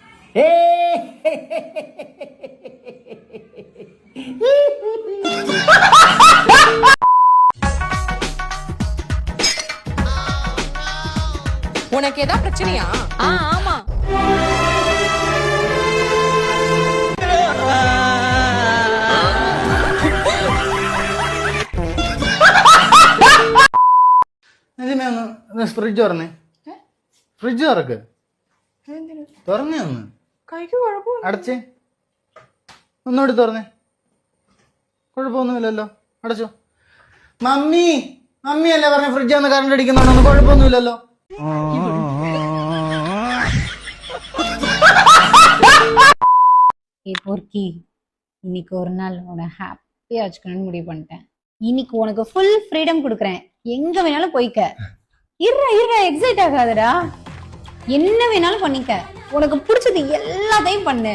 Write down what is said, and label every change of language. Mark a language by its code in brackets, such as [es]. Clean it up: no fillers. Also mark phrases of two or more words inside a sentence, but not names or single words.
[ta] உனக்கு ஏதா பிரச்சனையா? ஆமா. [ml] ഫ്രിഡ്ജ് തുറന്നേ, ഫ്രിഡ്ജ് തുറക്ക്, തുറന്നേ ഒന്ന്. കൈക്ക് കുഴപ്പമില്ല. അടച്ചേ, ഒന്നുകൂടി തുറന്നേ. കുഴപ്പമൊന്നുമില്ലല്ലോ, അടച്ചോ. മമ്മി മമ്മിയല്ലേ പറഞ്ഞ ഫ്രിഡ്ജ് ഒന്ന് കറണ്ട് അടിക്കുന്നുണ്ടോ? കുഴപ്പമൊന്നുമില്ലല്ലോ. [ta] பொறுக்கி இன்னைக்கு ஒரு நாள் உன ஹாப்பியா வச்சுக்கணும்னு முடிவு பண்ணிட்டேன். இன்னைக்கு உனக்கு [en] full freedom [ta] கொடுக்குறேன், எங்க வேணாலும் போய்க்க. இருடா எக்ஸைட் ஆகாதடா, என்ன வேணாலும் பண்ணிக்க, உனக்கு பிடிச்சது எல்லாத்தையும் பண்ணு.